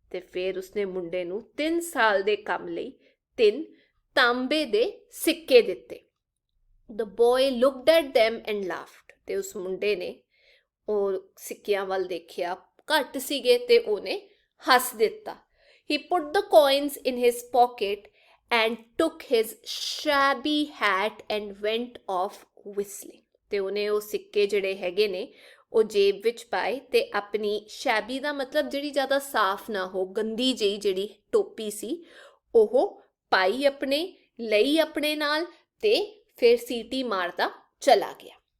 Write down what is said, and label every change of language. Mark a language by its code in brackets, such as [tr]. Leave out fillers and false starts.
[pa] ਤੇ ਫਿਰ ਉਸਨੇ ਮੁੰਡੇ ਨੂੰ 3 ਸਾਲ ਦੇ ਕੰਮ ਲਈ 3 ਤਾਂਬੇ ਦੇ ਸਿੱਕੇ ਦਿੱਤੇ। [en] The boy looked at them and laughed. [pa] ਤੇ ਉਸ ਮੁੰਡੇ ਨੇ ਉਹ ਸਿੱਕਿਆਂ ਵੱਲ ਦੇਖਿਆ, ਘੱਟ ਸੀਗੇ ਤੇ ਉਹਨੇ ਹੱਸ ਦਿੱਤਾ। [en] He put the coins in his pocket and took his shabby hat and went off whistling. [pa] ਤੇ ਉਹਨੇ ਉਹ ਸਿੱਕੇ ਜਿਹੜੇ ਹੈਗੇ ਨੇ ਉਹ ਜੇਬ ਵਿੱਚ ਪਾਏ ਤੇ ਆਪਣੀ ਸ਼ੈਬੀ ਦਾ ਮਤਲਬ ਜਿਹੜੀ ਜ਼ਿਆਦਾ ਸਾਫ਼ ਨਾ ਹੋ, ਗੰਦੀ ਜਿਹੀ ਜਿਹੜੀ ਟੋਪੀ ਸੀ ਉਹ ਪਾਈ ਆਪਣੇ ਲਈ ਆਪਣੇ ਨਾਲ ਤੇ ਫਿਰ ਸੀਟੀ ਮਾਰਦਾ ਚਲਾ ਗਿਆ।